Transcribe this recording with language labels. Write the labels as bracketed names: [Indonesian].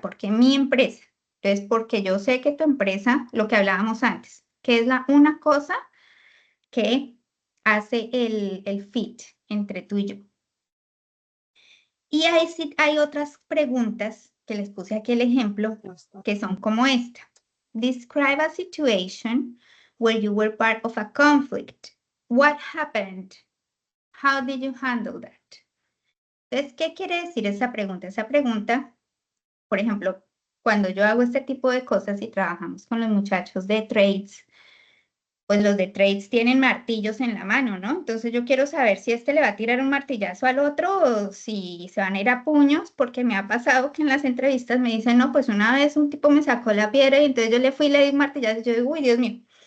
[Spanish] ¿Por qué mi empresa? Entonces, porque yo sé que tu empresa, lo que hablábamos antes, que es una cosa que hace el fit entre tú y yo. Y ahí sí hay otras preguntas que les puse aquí el ejemplo, que son como esta. [English] Describe a situation where you were part of a conflict. What happened? How did you handle that? [Spanish] Entonces, ¿qué quiere decir esa pregunta? Esa pregunta, por ejemplo, cuando yo hago este tipo de cosas y trabajamos con los muchachos de trades, pues los de trades tienen martillos en la mano, ¿no? Entonces yo quiero saber si este le va a tirar un martillazo al otro o si se van a ir a puños, porque me ha pasado que en las entrevistas me dicen, no, pues una vez un tipo me sacó la piedra y entonces yo le fui y le di un martillazo y yo digo, uy, Dios mío.